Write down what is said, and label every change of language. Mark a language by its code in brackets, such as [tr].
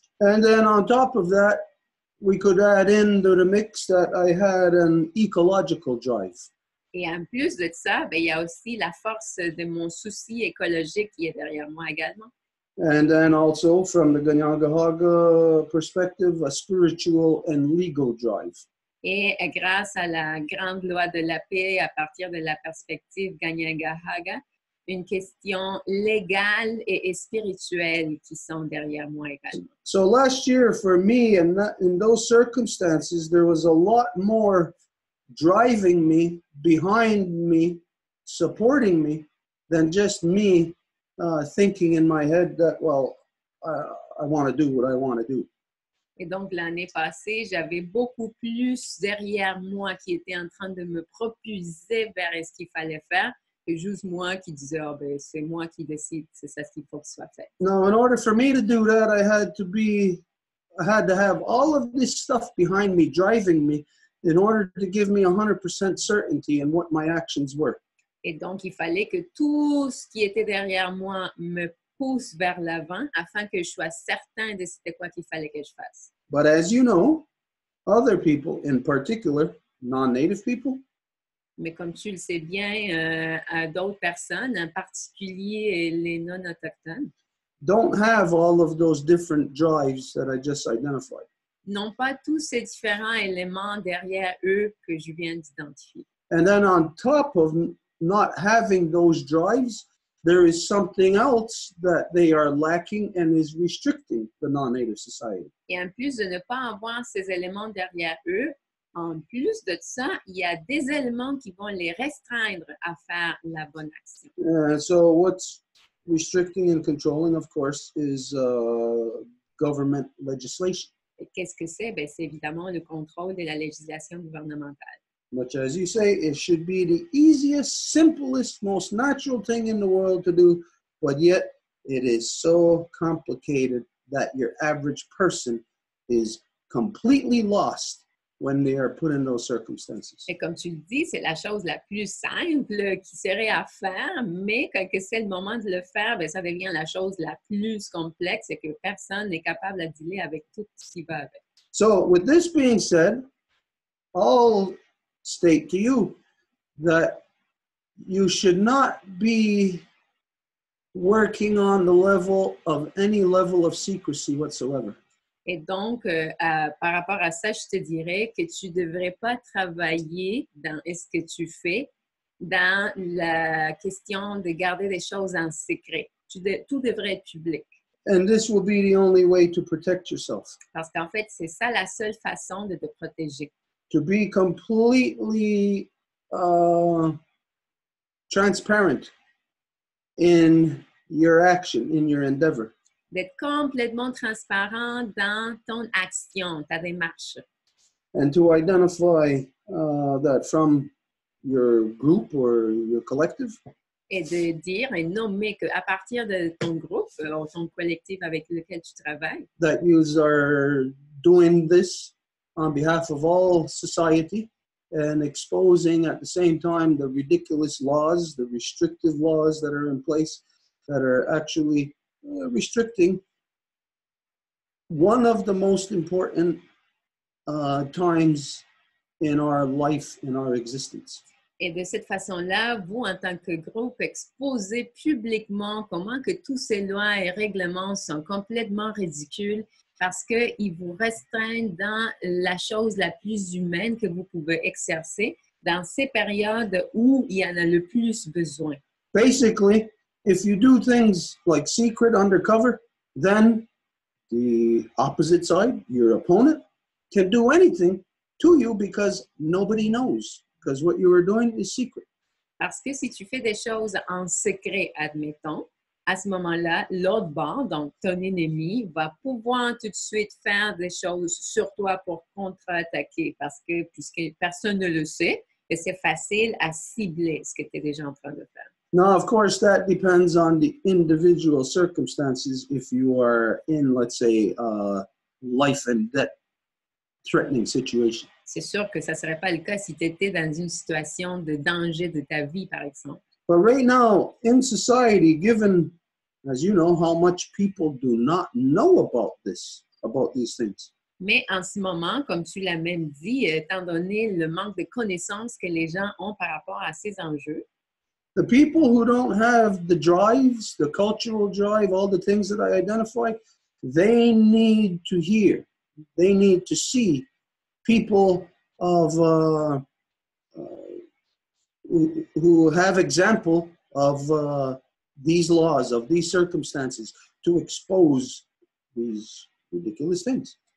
[en] And then on top of that, we could add into the mix that I had an ecological drive. [fr] Et en plus de ça, ben, il y a aussi la force de mon souci écologique qui est derrière moi également. [en] And then also from the Ganyangahaga perspective, a spiritual and legal drive. [fr] Et grâce à la grande loi de la paix, à partir de la perspective Ganyangahaga, une question légale et spirituelle qui sont derrière moi également. [en] So last year for me, in those circumstances, there was a lot more driving me, behind me, supporting me, than just me thinking in my head that, well, I want to do what I want to do. [fr] Et donc, l'année passée, j'avais beaucoup plus derrière moi qui était en train de me propulser vers ce qu'il fallait faire que juste moi qui disais, oh, ben, c'est moi qui décide, c'est ça ce qu'il faut que soit fait. [en] Now, in order for me to do that, I had to have all of this stuff behind me, driving me, in order to give me 100% certainty in what my actions were. [fr] Et donc, il fallait que tout ce qui était derrière moi me pousse vers l'avant afin que je sois certain de c'était quoi qu'il fallait que je fasse. [en] But as you know, other people, in particular, non-native people, [fr] mais comme tu le sais bien, d'autres personnes, en particulier les non-autochtones, [en] don't have all of those different drives that I just identified. [fr] N'ont pas tous ces différents éléments derrière eux que je viens d'identifier. [en] And then on top of not having those drives, there is something else that they are lacking and is restricting the non-native society. [fr] Et en plus de ne pas avoir ces éléments derrière eux, en plus de ça, il y a des éléments qui vont les restreindre à faire la bonne action. [en] So what's restricting and controlling, of course, is government legislation. [fr] Et qu'est-ce que c'est? Ben, c'est évidemment le contrôle de la législation gouvernementale. [en] Which, as you say, it should be the easiest, simplest, most natural thing in the world to do, but yet it is so complicated that your average person is completely lost when they are put in those circumstances. [fr] Et comme tu le dis, c'est la chose la plus simple qui serait à faire, mais quand c'est le moment de le faire, ben, ça devient la chose la plus complexe et que personne n'est capable de dealer avec tout ce qui va avec. [en] So, with this being said, I'll state to you that you should not be working on the level of any level of secrecy whatsoever. [fr] Et donc, par rapport à ça, je te dirais que tu ne devrais pas travailler dans ce que tu fais dans la question de garder des choses en secret. Tout devrait être public. [en] And this will be the only way to protect yourself. [fr] Parce qu'en fait, c'est ça la seule façon de te protéger. [en] To be completely transparent in your action, in your endeavor. [fr] D'être complètement transparent dans ton action, ta démarche. [en] And to identify that from your group or your collective. [fr] Et de dire et nommer qu'à partir de ton groupe, ou ton collectif avec lequel tu travailles, [en] that you are doing this on behalf of all society and exposing at the same time the ridiculous laws, the restrictive laws that are in place that are actually restricting one of the most important times in our life, in our existence. [fr] Et de cette façon-là, vous, en tant que groupe, exposez publiquement comment que tous ces lois et règlements sont complètement ridicules parce qu'ils vous restreignent dans la chose la plus humaine que vous pouvez exercer dans ces périodes où il y en a le plus besoin. [en] Basically, if you do things like secret, undercover, then the opposite side, your opponent, can do anything to you because nobody knows, because what you are doing is secret. [fr] Parce que si tu fais des choses en secret, admettons, à ce moment-là, l'autre bord, donc ton ennemi, va pouvoir tout de suite faire des choses sur toi pour contre-attaquer parce que, puisque personne ne le sait, et c'est facile à cibler ce que tu es déjà en train de faire. [en] Now, of course, that depends on the individual circumstances. If you are in, let's say, a life and death threatening situation. [fr] C'est sûr que ça ne serait pas le cas si tu étais dans une situation de danger de ta vie, par exemple. [en] But right now, in society, given, as you know, how much people do not know about these things. [fr] Mais en ce moment, comme tu l'as même dit, étant donné le manque de connaissances que les gens ont par rapport à ces enjeux, [en] the people who don't have the drives, the cultural drive, all the things that I identify, they need to hear, they need to see people of who have example of these laws, of these circumstances, to expose these ridiculous things.